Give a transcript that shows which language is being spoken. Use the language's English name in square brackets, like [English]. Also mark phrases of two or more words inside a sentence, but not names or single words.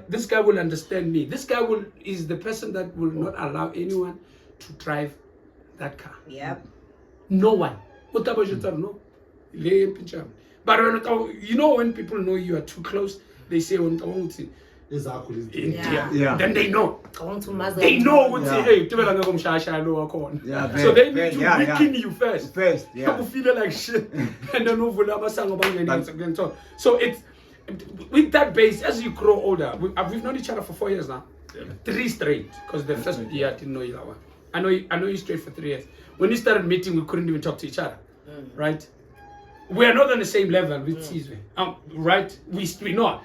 [English] this guy will understand me. This guy is the person that will not allow anyone to drive that car. Yep. No one. No. But when people know you are too close, they say exactly. Yeah. then they know. I want to master. They know what Yeah. [Zulu] hey, tibela ngomshasha lo wakhona. [English] Yeah, So they very, need to yeah, weaken yeah. you first. First, yeah. You feel like shit. And then [Zulu] uvula amasango bangena. [English] So it's with that base, as you grow older, we've known each other for 4 years now. 3 straight. Because the first year I didn't know you that well. I know you straight for 3 years. When we started meeting, we couldn't even talk to each other. Right? We are not on the same level with Sizwe. Right? We know.